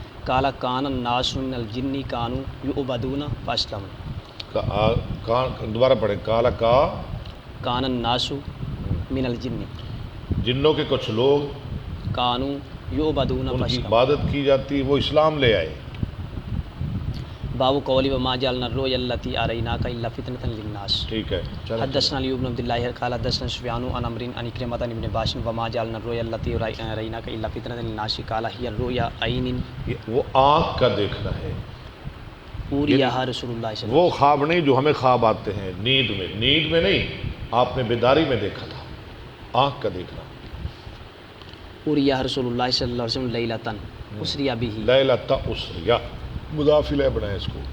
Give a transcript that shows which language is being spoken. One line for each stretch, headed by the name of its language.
Arabic: قال کان الناس من الجن کانوا یعبدون فاسلموا.
Urdu: دوبارہ پڑھیں.
Arabic: کان الناس من الجن.
Urdu: جنوں کے کچھ لوگ
Arabic: کانوا یعبدون
Urdu: ان کی
Arabic: فاسلموا.
Urdu: عبادت کی جاتی، وہ اسلام لے آئے.
Arabic: باب قولی وما جعلنا الرؤيا التي اريناك الا فتنة للناس.
Urdu: ٹھیک ہے.
Arabic: حدثنا علي بن عبد الله قال حدثنا سفيان عن عمرو عن كلمة عن ابن عباس وما جعلنا الرؤيا التي اريناك الا فتنة للناس قال هي الرؤيا عين
Urdu: وہ آنکھ کا دیکھنا ہے.
Arabic: اوريها رسول الله صلی اللہ
Urdu: وہ خواب نہیں جو ہمیں خواب آتے ہیں نیند میں. نیند میں نہیں، آپ نے بیداری میں دیکھا تھا. آنکھ کا دیکھنا.
Arabic: اوريها رسول الله صلی اللہ علیہ وسلم لیلۃ اسری به.
Urdu: لیلۃ اسریہ مضاف الیہ بنائے اس کو.